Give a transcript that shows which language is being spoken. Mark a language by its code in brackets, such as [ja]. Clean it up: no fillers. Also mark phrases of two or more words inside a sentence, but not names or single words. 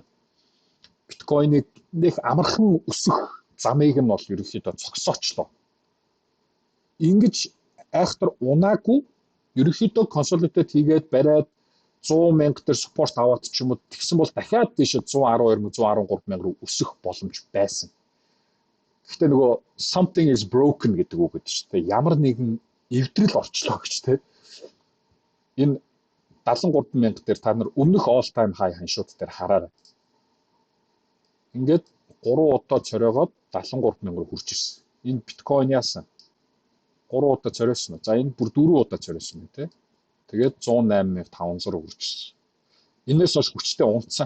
[mn] Биткойныг нэг амархан өсөх замыг нь бол ерөнхийдөө цогсоочлоо. Ингэж айхтар унаагүй ерөнхийдөө консолидейт хийгээд бариад 100,000 дээр support аваад ч юм уу тэгсэн бол дахиад тийш 112,000-113,000 руу өсөх боломж байсан. Гэхдээ нөгөө [en] something is broken [mn] гэдэг үг гэдэг чинь ямар нэгэн эвдрэл орчлоо гэж тэ. Энэ 73,000 дээр та нар өмнөх [en] all time high [mn] ханшууд дээр хараарай. Ингээд 3 удаа цоройгоод 73,000 руу хүрч ирсэн. Энэ биткойн яасан? 3 удаа цорьосон. За энэ бүр 4 удаа цорьосон юм тий. Тэгээд 108,500 хүрчихсэн. Энээс хойш хүчтэй унтсан.